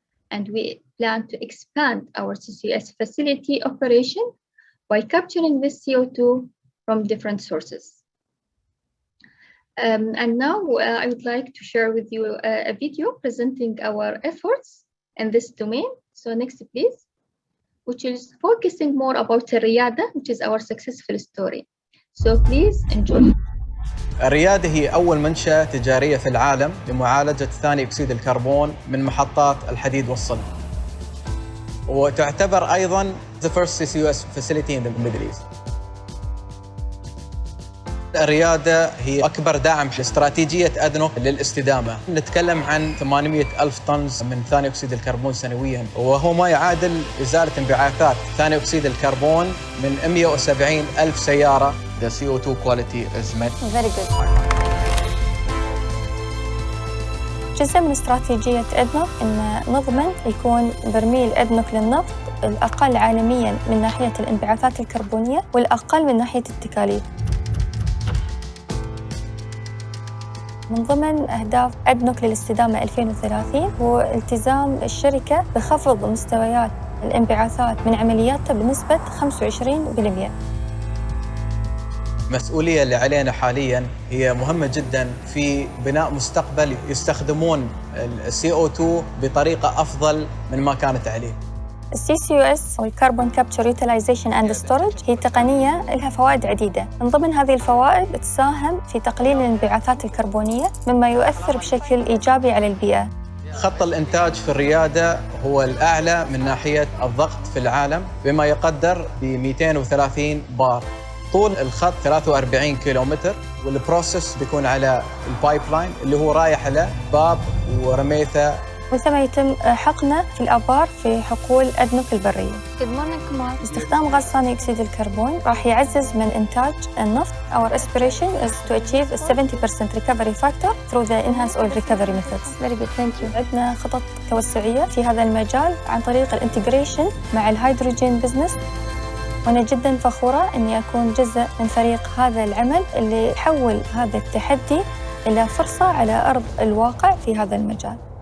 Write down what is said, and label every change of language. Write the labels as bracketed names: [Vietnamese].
[English] And we plan to expand our CCS facility operation by capturing this CO2 from different sources. And now I would like to share with you a video presenting our efforts in this domain. So next, please, which is focusing more about Reyadah, which is our successful story. So please enjoy. [Arabic] الريادة هي أول منشأة تجارية في العالم لمعالجة ثاني أكسيد الكربون من محطات الحديد والصلب. وتعتبر أيضاً [English] the first CCUS facility in the Middle East. [Arabic] الريادة هي أكبر داعم لاستراتيجية أدنوك للاستدامة. نتكلم عن 800,000 طن من ثاني أكسيد الكربون سنوياً، وهو ما يعادل إزالة انبعاثات ثاني أكسيد الكربون من 170,000 سيارة. [English] The CO2 quality is met. Very good. [Arabic] جزء من استراتيجية أدنوك أن نضمن يكون برميل أدنوك للنفط الأقل عالمياً من ناحية الانبعاثات الكربونية والأقل من ناحية التكاليف. من ضمن أهداف أدنوك للاستدامة 2030 هو التزام الشركة بخفض مستويات الانبعاثات من عملياتها بنسبة 25%. المسؤولية اللي علينا حالياً هي مهمة جداً في بناء مستقبل يستخدمون ال CO2 بطريقة أفضل من ما كانت عليه. CCUS أو [English] Carbon Capture Utilization and Storage [Arabic] هي تقنية لها فوائد عديدة. من ضمن هذه الفوائد تساهم في تقليل الانبعاثات الكربونية مما يؤثر بشكل إيجابي على البيئة. خط الإنتاج في الريادة هو الأعلى من ناحية الضغط في العالم بما يقدر ب 230 بار. طول الخط 43 كيلومتر، والبروسيس بيكون على البايب لاين اللي هو رايح له باب ورميثة، وثم يتم حقنه في الآبار في حقول أدنوك البرية. استخدام غاز ثاني أكسيد الكربون راح يعزز من إنتاج النفط. [English] Our aspiration is to achieve a 70% recovery factor through the enhanced oil recovery methods. Very good, thank you. [Arabic] عندنا خطط توسعية في هذا المجال عن طريق الانتجريشن مع الهيدروجين بزنس. وأنا جداً فخورة أني أكون جزء من فريق هذا العمل اللي يحول هذا التحدي إلى فرصة على أرض الواقع في هذا المجال.